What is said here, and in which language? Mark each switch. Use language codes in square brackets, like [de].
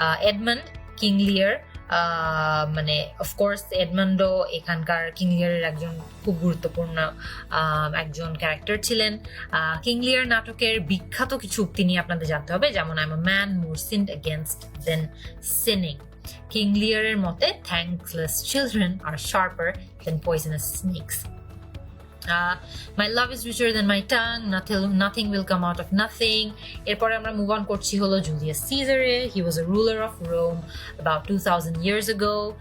[bn] Edmund king লিয়ার, মানে of course Edmundo এখানকার কিং লিয়ারের একজন খুব গুরুত্বপূর্ণ একজন ক্যারেক্টার ছিলেন। কিং লিয়ার নাটকের বিখ্যাত কিছু উক্তি নিয়ে আপনাদের জানতে হবে, যেমন [en] I am a man more sinned against than sinning. [bn] King লিয়ারের মতে [en] thankless children are sharper than poisonous snakes. My love is richer than my tongue, nothing will come out of nothing. [bn] এরপরে আমরা মুভ অন করছি হলো Julius সিজারে। [en] He was a ruler of Rome about 2000 years ago.